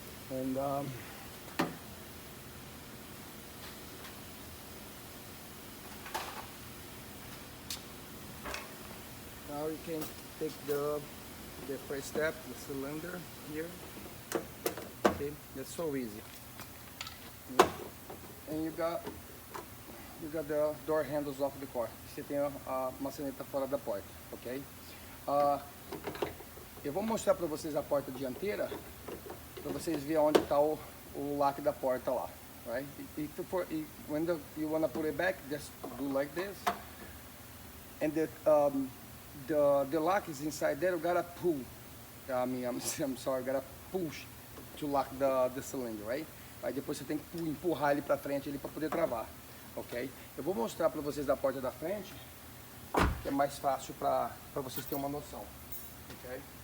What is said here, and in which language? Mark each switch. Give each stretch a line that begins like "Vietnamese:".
English: And now you can take the first step, the cylinder here. Okay, that's so easy. And you got the door handles off the car.
Portuguese: Você tem a maçaneta fora da porta, ok? Eu vou mostrar para vocês a porta dianteira, para vocês verem onde está o lock da porta lá, right?
English: When you wanna put it back, just do like this, and the lock is inside there. You gotta pull. I'm sorry, you gotta push to lock the cylinder, right?
Portuguese: Aí depois você tem que empurrar ele para frente para poder travar, ok? Eu vou mostrar para vocês a porta da frente, que é mais fácil para vocês terem uma noção, ok?